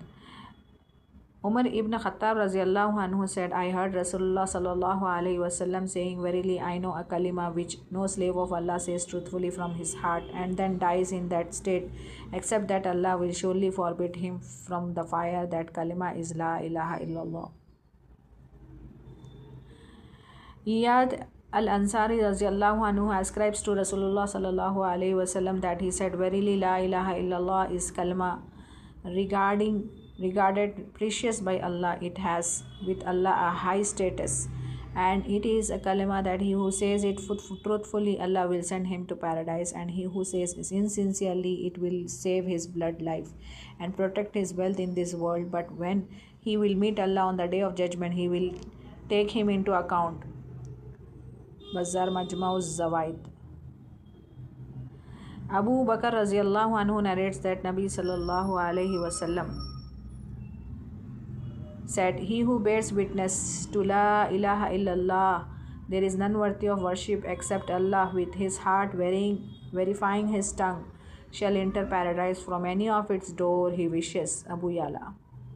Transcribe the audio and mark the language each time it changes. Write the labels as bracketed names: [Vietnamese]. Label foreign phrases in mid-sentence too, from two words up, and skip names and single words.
[English] Umar ibn Khattab [Arabic] رضي الله عنه [English] said, I heard [Arabic] رسول الله صلى الله عليه وسلم [English] saying, verily I know a kalima which no slave of Allah says truthfully from his heart and then dies in that state, except that Allah will surely forbid him from the fire. That kalima is [Arabic] لا إله إلا الله. [English] Iyad al-Ansari [Arabic] رضي الله عنه [English] ascribes to [Arabic] رسول الله صلى الله عليه وسلم [English] that he said, verily [Arabic] لا إله إلا الله [English] is kalima regarded precious by Allah. It has with Allah a high status and it is a kalima that he who says it truthfully Allah will send him to paradise and he who says it insincerely it will save his blood life and protect his wealth in this world, but when he will meet Allah on the day of judgment he will take him into account. Bazzar Majma'uz Zawaid. Abu Bakr [Arabic] رضي الله عنه [English] narrates that [Arabic] نبي صلى الله عليه وسلم [English] said, he who bears witness to [Arabic] لا إله إلا الله [English] there is none worthy of worship except Allah with his heart verifying his tongue shall enter paradise from any of its door he wishes. Abu Yala.